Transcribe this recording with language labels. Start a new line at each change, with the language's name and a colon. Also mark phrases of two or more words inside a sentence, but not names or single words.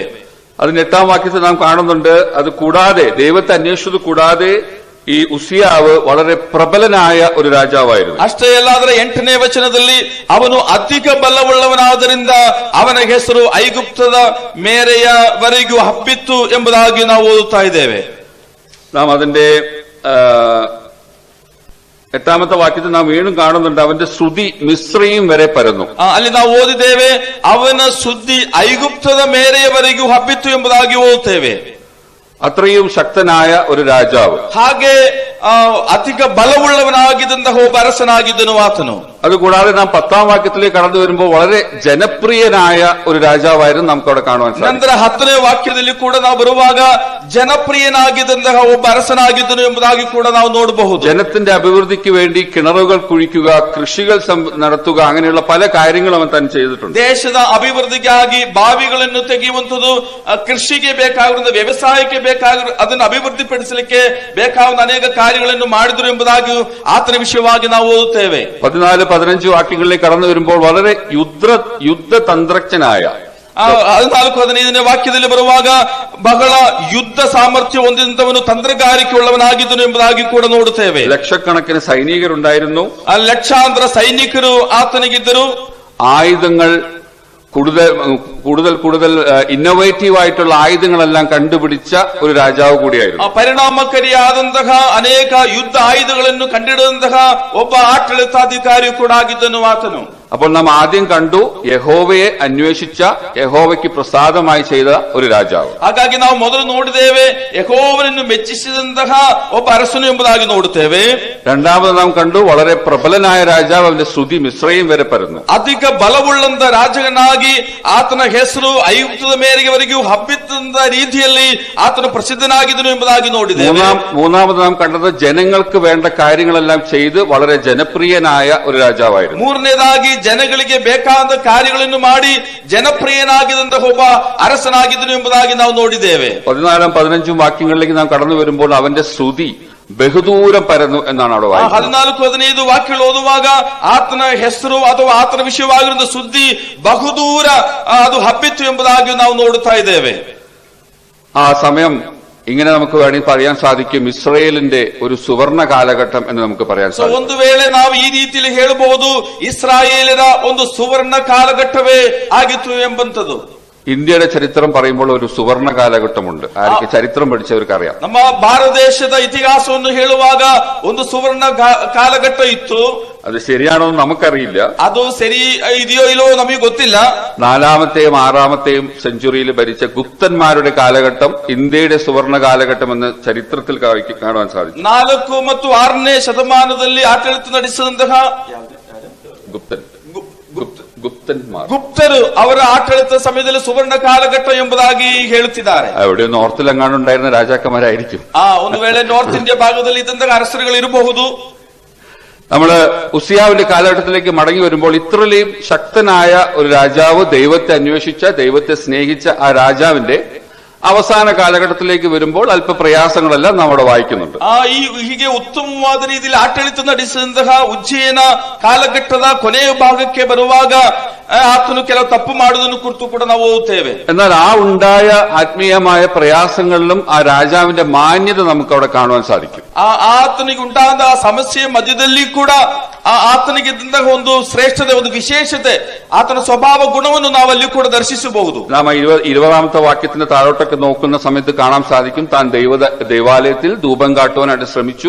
Malayalam: അതിന് 8ാം വാക്യത്തിൽ നാം കാണുന്നുണ്ട്, അത് കൂടാതെ ദൈവത്തെ അന്വേഷിച്ചത് കൂടാതെ ഈ ഉസിയാവ് വളരെ പ്രബലനായ ഒരു രാജാവായിരുന്നു.
Kannada: ಅಷ್ಟೇ ಅಲ್ಲ, ಅದರ 8ನೇ ವಚನದಲ್ಲಿ ಅವನು ಅಧಿಕ ಬಲವುಳ್ಳವನಾದ್ದರಿಂದ ಅವನ ಹೆಸರು ಐಗುಪ್ತದ ಮೇರೆಯವರೆಗೂ ಹಬ್ಬಿತ್ತು ಎಂಬುದಾಗಿ ನಾವು ಓದುತ್ತಾ ಇದ್ದೇವೆ.
Malayalam: നാം അതിന്റെ 8ാമത്തെ വാക്യത്തിൽ നാം വീണ്ടും കാണുന്നുണ്ട്, അവന്റെ ശ്രുതി മിസ്രയീം വരെ പരന്നു.
Kannada: ಅಲ್ಲಿ ನಾವು ಓದಿದ್ದೇವೆ, ಅವನ ಸುದ್ದಿ ಐಗುಪ್ತದ ಮೇರೆಯವರೆಗೂ ಹಬ್ಬಿತ್ತು ಎಂಬುದಾಗಿ ಓದುತ್ತೇವೆ.
Malayalam: അത്രയും ശക്തനായ ഒരു രാജാവ്.
Kannada: ಹಾಗೆ ಅಧಿಕ ಬಲವುಳ್ಳವನಾಗಿದ್ದಂತಹ ಒಬ್ಬ ಅರಸನಾಗಿದ್ದನು ಆತನು.
Malayalam: അതുകൂടാതെ നാം 10ാം വാക്യത്തിലേക്ക് കടന്നു വരുമ്പോൾ വളരെ ജനപ്രിയനായ ഒരു രാജാവായിരുന്നു നമുക്ക് അവിടെ കാണുവാൻ സാധിക്കും.
Kannada: ನಂತರ 10ನೇ ವಾಕ್ಯದಲ್ಲಿ ಕೂಡ ನಾವು ಬರುವಾಗ ಜನಪ್ರಿಯನಾಗಿದ್ದಂತಹ ಒಬ್ಬ ಅರಸನಾಗಿದ್ದನು ಎಂಬುದಾಗಿ ಕೂಡ ನಾವು ನೋಡಬಹುದು.
Malayalam: ജനത്തിന്റെ അഭിവൃദ്ധിക്ക് വേണ്ടി കിണറുകൾ കുഴിക്കുക, കൃഷികൾ നടത്തുക, അങ്ങനെയുള്ള പല കാര്യങ്ങളും അവൻ തന്നെ ചെയ്തിട്ടുണ്ട്.
Kannada: ದೇಶದ ಅಭಿವೃದ್ಧಿಗಾಗಿ ಬಾವಿಗಳನ್ನು ತೆಗೆಯುವಂಥದ್ದು, ಕೃಷಿಗೆ ಬೇಕಾಗಿರುವ ವ್ಯವಸಾಯಕ್ಕೆ ಬೇಕಾಗಿರುವ ಅದನ್ನು ಅಭಿವೃದ್ಧಿಪಡಿಸಲಿಕ್ಕೆ ಬೇಕಾದ ಅನೇಕ ಕಾರ್ಯಗಳನ್ನು ಮಾಡಿದರು ಎಂಬುದಾಗಿ ಆತನ ವಿಷಯವಾಗಿ ನಾವು ಓದುತ್ತೇವೆ.
Malayalam: 14-15 ವಾಕ್ಯങ്ങളിലേക്ക് കടന്നു വരുമ്പോൾ വളരെ യുദ്ധതന്ത്രജ്ഞനായ
Kannada: 14-15ನೇ ವಾಕ್ಯದಲ್ಲಿ ಬರುವಾಗ ಬಹಳ ಯುದ್ಧ ಸಾಮರ್ಥ್ಯ ಹೊಂದಿದಂತವನು, ತಂತ್ರಗಾರಿಕೆ ಉಳ್ಳವನಾಗಿದ್ದನು ಎಂಬುದಾಗಿ ಕೂಡ ನೋಡುತ್ತೇವೆ.
Malayalam: ലക്ഷക്കണക്കിന് സൈനികരുണ്ടായിരുന്നു,
Kannada: ಲಕ್ಷಾಂತರ ಸೈನಿಕರು ಆತನಿಗಿದ್ದರು.
Malayalam: ആയുധങ്ങൾ കൂടുതൽ ഇന്നോവേറ്റീവ് ആയിട്ടുള്ള ആയുധങ്ങളെല്ലാം കണ്ടുപിടിച്ച ഒരു രാജാവ് കൂടിയായിരുന്നു.
Kannada: ಪರಿಣಾಮಕಾರಿಯಾದಂತಹ ಅನೇಕ ಯುದ್ಧ ಆಯುಧಗಳನ್ನು ಕಂಡುಹಿಡಿದಂತಹ ಒಬ್ಬ ಆಡಳಿತಾಧಿಕಾರಿ ಕೂಡ ಆಗಿದ್ದನು ಆತನು.
Malayalam: അപ്പോൾ നാം ആദ്യം കണ്ടു യഹോവയെ അന്വേഷിച്ച, യഹോവയ്ക്ക് പ്രസാദമായി ചെയ്ത ഒരു രാജാവ്.
Kannada: ಹಾಗಾಗಿ ನಾವು ಮೊದಲು ನೋಡಿದ್ದೇವೆ ಯೆಹೋವನನ್ನು ಮೆಚ್ಚಿಸಿದಂತಹ ಒಬ್ಬ ಅರಸನು ಎಂಬುದಾಗಿ ನೋಡುತ್ತೇವೆ.
Malayalam: രണ്ടാമത് നാം കണ്ടു വളരെ പ്രബലനായ രാജാവ് അവന്റെ സ്തുതി മിസ്രയീം വരെ പരന്നു.
Kannada: ಅಧಿಕ ಬಲವುಳ್ಳಂತ ರಾಜನಾಗಿ ಆತನ ಹೆಸರು ಐಗುಪ್ತದ ಮೇರೆವರೆಗೂ ಹಬ್ಬಿದ್ದ ರೀತಿಯಲ್ಲಿ ಆತನು ಪ್ರಸಿದ್ಧನಾಗಿದ್ದನು ಎಂಬುದಾಗಿ ನೋಡಿದ್ದೇವೆ.
Malayalam: മൂന്നാമത് നാം കണ്ടത് ജനങ്ങൾക്ക് വേണ്ട കാര്യങ്ങളെല്ലാം ചെയ്ത് വളരെ ജനപ്രിയനായ ഒരു രാജാവായിരുന്നു.
Kannada: ಮೂರನೇದಾಗಿ ಜನಗಳಿಗೆ ಬೇಕಾದ ಕಾರ್ಯಗಳನ್ನು ಮಾಡಿ ಜನಪ್ರಿಯನಾಗಿದ್ದಂತಹ ಒಬ್ಬ ಅರಸನಾಗಿದ್ದನು ಎಂಬುದಾಗಿ ನಾವು ನೋಡಿದ್ದೇವೆ.
Malayalam: 14 15 ವಾಕ್ಯങ്ങളിലേക്ക് നാം കടന്നു വരുമ്പോൾ അവന്റെ സ്തുതി ബഹുദൂരം പരന്നു എന്നാണ് അവിടെ വായിക്കുന്നത്.
Kannada: 14-15 ವಾಕ್ಯಗಳು ಓದುವಾಗ ಆತನ ಹೆಸರು ಅಥವಾ ಆತನ ವಿಷಯವಾಗಿರುವ ಸುದ್ದಿ ಬಹುದೂರ ಅದು ಹಬ್ಬಿತ್ತು ಎಂಬುದಾಗಿ ನಾವು ನೋಡುತ್ತಾ ಇದ್ದೇವೆ.
Malayalam: ആ സമയം ഇങ്ങനെ നമുക്ക് വേണമെങ്കിൽ പറയാൻ സാധിക്കും, ഇസ്രായേലിന്റെ ഒരു സുവർണ കാലഘട്ടം എന്ന് നമുക്ക് പറയാൻ സാധിക്കും.
Kannada: ಒಂದು ವೇಳೆ ನಾವು ಈ ರೀತಿಯಲ್ಲಿ ಹೇಳಬಹುದು, ಇಸ್ರಾಯೇಲರ ಒಂದು ಸುವರ್ಣ ಕಾಲಘಟ್ಟವೇ ಆಗಿತ್ತು ಎಂಬಂತದ್ದು.
Malayalam: ഇന്ത്യയുടെ ചരിത്രം പറയുമ്പോൾ ഒരു സുവർണ കാലഘട്ടമുണ്ട്. ആർക്ക് ചരിത്രം പഠിച്ചവർക്ക് അറിയാം.
Kannada: ನಮ್ಮ ಭಾರತ ದೇಶದ ಇತಿಹಾಸವನ್ನು ಹೇಳುವಾಗ ಒಂದು ಸುವರ್ಣ ಕಾಲಘಟ್ಟ ಇತ್ತು.
Malayalam: അത് ശരിയാണോ എന്ന് നമുക്കറിയില്ല.
Kannada: ಅದು ಸರಿ ಇದೆಯೋ ಇಲ್ಲೋ ನಮಗೆ ಗೊತ್ತಿಲ್ಲ.
Malayalam: 4ാമത്തെയും 6ാമത്തെയും സെഞ്ചുറിയിൽ ഭരിച്ച ഗുപ്തന്മാരുടെ കാലഘട്ടം ഇന്ത്യയുടെ സുവർണ കാലഘട്ടം എന്ന് ചരിത്രത്തിൽ കാണുവാൻ സാധിക്കും.
Kannada: 4 ಮತ್ತು 6ನೇ ಶತಮಾನದಲ್ಲಿ ಆಡಳಿತ ನಡೆಸಿದಂತಹ ಗುಪ್ತರು ಅವರ ಆಡಳಿತ ಸಮಯದಲ್ಲಿ ಸುವರ್ಣ ಕಾಲಘಟ್ಟ ಎಂಬುದಾಗಿ ಹೇಳುತ್ತಿದ್ದಾರೆ.
Malayalam: അവിടെ നോർത്തിലെങ്ങാണ്ടുണ്ടായിരുന്ന രാജാക്കന്മാരായിരിക്കും.
Kannada: ಒಂದು ವೇಳೆ ನಾರ್ತ್ ಇಂಡಿಯಾ ಭಾಗದಲ್ಲಿ ಇದ್ದಂತಹ ಅರಸರುಗಳು ಇರಬಹುದು.
Malayalam: നമ്മള് ഉസിയാവിന്റെ കാലഘട്ടത്തിലേക്ക് മടങ്ങി വരുമ്പോൾ ഇത്രയും ശക്തനായ ഒരു രാജാവ്, ദൈവത്തെ അന്വേഷിച്ച, ദൈവത്തെ സ്നേഹിച്ച ആ രാജാവിന്റെ അവസാന കാലഘട്ടത്തിലേക്ക് വരുമ്പോൾ അല്പ പ്രയാസങ്ങളെല്ലാം നാം അവിടെ വായിക്കുന്നുണ്ട്.
Kannada: ಹೀಗೆ ಉತ್ತಮವಾದ ರೀತಿಯಲ್ಲಿ ಆಡಳಿತ ನಡೆಸಿದಂತಹ ಉಜ್ಜಯನ ಕಾಲಘಟ್ಟದ ಕೊನೆಯ ಭಾಗಕ್ಕೆ ಬರುವಾಗ ಆತನು ಕೆಲವು ತಪ್ಪು ಮಾಡುವುದನ್ನು ಕುರಿತು ಕೂಡ ನಾವು ಓದುತ್ತೇವೆ.
Malayalam: എന്നാൽ ആ ഉണ്ടായ ആത്മീയമായ പ്രയാസങ്ങളിലും ആ രാജാവിന്റെ മാന്യത നമുക്ക് അവിടെ കാണുവാൻ സാധിക്കും.
Kannada: ಆತನಿಗೆ ಉಂಟಾದ ಸಮಸ್ಯೆಯ ಮಧ್ಯದಲ್ಲಿ ಕೂಡ ಆತನಿಗೆ ಇದ್ದಂತಹ ಒಂದು ಶ್ರೇಷ್ಠತೆ, ಒಂದು ವಿಶೇಷತೆ, ಆತನ ಸ್ವಭಾವ ಗುಣವನ್ನು ನಾವು ಅಲ್ಲಿ ಕೂಡ ದರ್ಶಿಸಬಹುದು.
Malayalam: നാം 20ാമത്തെ വാക്യത്തിന്റെ താഴോട്ടൊക്കെ നോക്കുന്ന സമയത്ത് കാണാൻ സാധിക്കും, താൻ ദൈവാലയത്തിൽ ധൂപം കാട്ടുവാനായിട്ട് ശ്രമിച്ചു.